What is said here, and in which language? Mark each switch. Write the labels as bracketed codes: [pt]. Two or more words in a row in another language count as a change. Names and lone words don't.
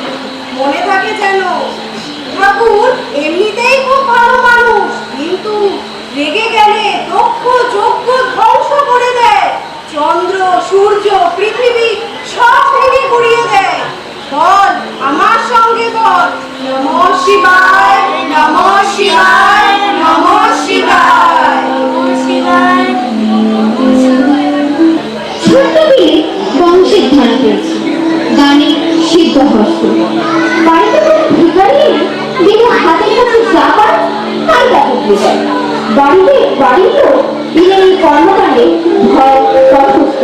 [bn] মনে থাকে যেন, ঠাকুর এমনিতেই খুব ভালো মানুষ, কিন্তু রেগে গেলে দক্ষ যজ্ঞ ধ্বংস করে দেয়। চন্দ্র, সূর্য, পৃথিবী সব ভেঙে গুড়িয়ে দেয়। বল, আমার সঙ্গে বল, [sa] নমঃ শিবায়, নমঃ শিবায়, নমঃ শিবায়, নমঃ শিবায়। [bn] ছোট্ট বিলে বংশের ধান পেয়েছে, গানে সিদ্ধহস্ত। বাড়িতে কোনো ভিখারি এলে বিলে হাতের কাছে যা পায় তাই তাকে দিয়ে যায়। বাড়ির লোক বিলের এই কর্মকাণ্ডে ভয় তথস্থ।